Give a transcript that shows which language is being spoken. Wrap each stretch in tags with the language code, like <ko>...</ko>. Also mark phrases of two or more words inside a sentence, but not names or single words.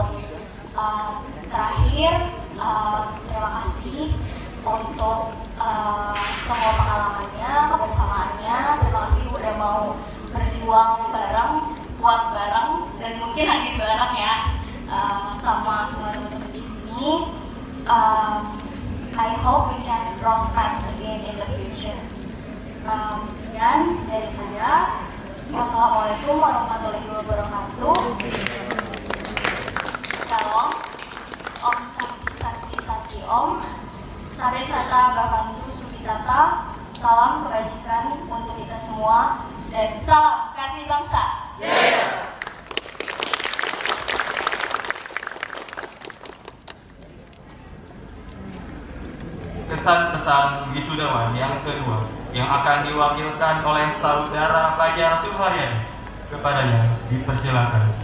<id>Terakhir, terima kasih untuk semua pengalamannya, kebersamaannya. Terima kasih udah mau berjuang bareng, kuat bareng, dan mungkin habis bareng ya sama semua teman-teman di sini.</id> <en>I hope we can cross paths again in the future.</en> <id>Sekian dari saya.</id> <ar>والسلام عليكم ورحمة الله وبركاته.</ar> <he>Shalom.</he> <sa>ॐ शान्तिः शान्तिः शान्तिः ॐ.</sa> <pi>Sare Sata Babantu Subitata.</pi> <id>Salam kebajikan untuk kita semua dan salam kasih bangsa. Jaya. Kesan-pesan wisudawan yang kedua yang akan diwakilkan oleh saudara Fajar Suharyadi, kepadanya dipersilakan.</id>